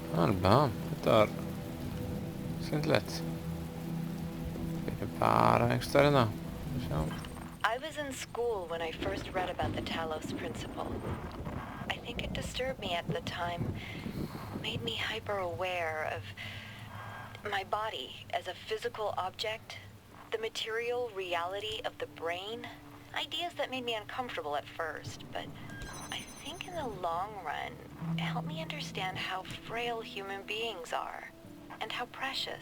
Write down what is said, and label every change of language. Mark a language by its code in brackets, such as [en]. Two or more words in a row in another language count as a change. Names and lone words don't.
[is] Þetta var skemmtilegt. Við erum bara einhverstaðar hérna. Sjá. [en] I was in school when I first read about the Talos Principle. I think it disturbed me at the time, made me hyper-aware of my body as a physical object, the material reality of the brain, ideas that made me uncomfortable at first, but I think in the long run, it helped me understand how frail human beings are, and how precious.